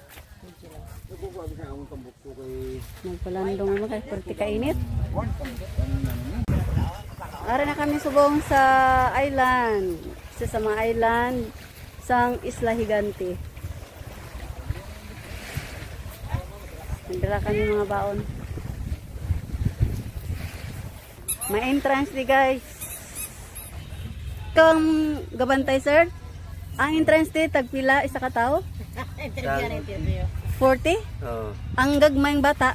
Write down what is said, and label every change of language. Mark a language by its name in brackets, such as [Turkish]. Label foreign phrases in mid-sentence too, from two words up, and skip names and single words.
[Hiligaynon] Nagpalandong naman kahit perti kainit. Ari na kami subong sa island. Sa mga island sang Isla Higante. Nandala kami mga baon. May entrance di guys. Kung gabantay sir, ang entrance di tagpila isa ka tao? 40? Oo. Ang gagmayng bata?